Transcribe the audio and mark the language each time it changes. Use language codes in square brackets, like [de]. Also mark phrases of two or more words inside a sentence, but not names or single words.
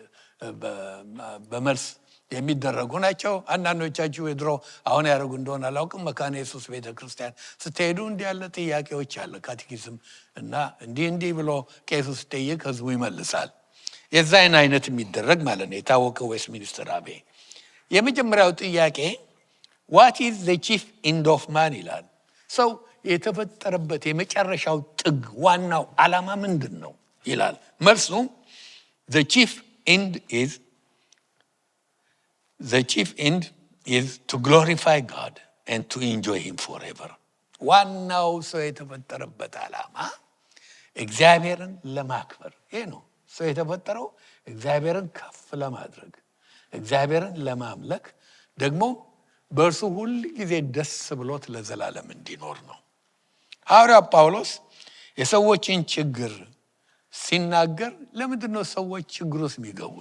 [am] በመልስ የሚደረጉ ናቸው። አንዳንዶቻችሁ የድሮ አሁን ያደርጉ እንደሆነ አላውቅም። መካነ ኢየሱስ ቤተክርስቲያን ስትሄዱ እንዲህ ያለ ጥያቄዎች አለ ካቴኪዝም እና እንዲህ ብሎ ቄሱ ሲጠይቅ ህዝቡ ይመልሳል። የዛን አይነት የሚደረግ ማለት ነው። የታወቀው ዌስትሚኒስተር አቤ የመጀመሪያው ጥያቄ [en] what is the chief end of man [am] ይላል። ሰው የተፈጠረበት የመጨረሻው ጥግ ዋናው ዓላማ ምንድን ነው ይላል። መልሱ [en] the chief end is to glorify God and to enjoy him forever። [am] ዋናው ሰው የተፈጠረበት ዓላማ እግዚአብሔርን ለማክበር ይሄ ነው። ሰው የተፈጠረው እግዚአብሔርን ከፍ ለማድረግ እግዚአብሔርን ለማምለክ ደግሞ በእርሱ ሁል ጊዜ ደስ ብሎት ለዘላለም እንዲኖር ነው። ሐዋርያው ጳውሎስ የሰዎችን ችግር ሲናገር ለምንድን ነው ሰዎች ችግር ውስጥ የሚገቡት?